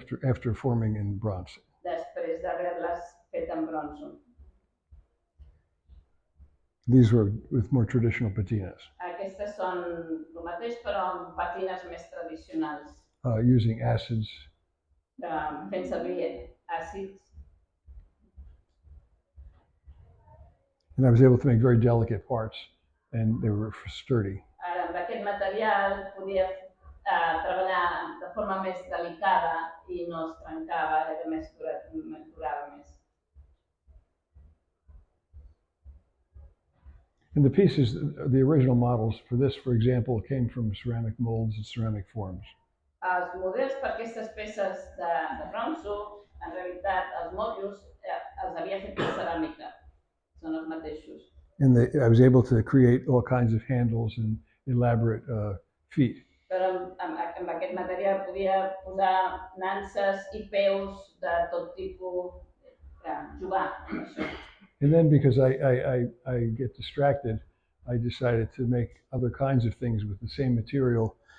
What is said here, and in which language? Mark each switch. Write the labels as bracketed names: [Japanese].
[English] After forming in bronze. [Catalan] Després d'haver-les fet en bronzo. [English] These were with more traditional patinas. [Catalan] Aquestes són el mateix, però amb patines més tradicionals. [English] Using acids. [Catalan] Fent servir àcids. [English] And I was able to make very delicate parts, and they were sturdy. [Catalan] Ara, amb aquest material podia treballar de forma més delicada i no es trencava, era més durava més. [English] And the pieces, the original models for this, for example, came from ceramic molds and ceramic forms. [Catalan] Els models per aquestes peces de bronzo, en realitat, els mòduls els havia fet de ceràmica. Són els mateixos. [English] And I was able to create all kinds of handles and elaborate feet. [Catalan] Però amb aquest material podia posar nanses i peus de tot tipus, jugar amb això. [English] And then because I get distracted, I decided to make other kinds of things with the same material.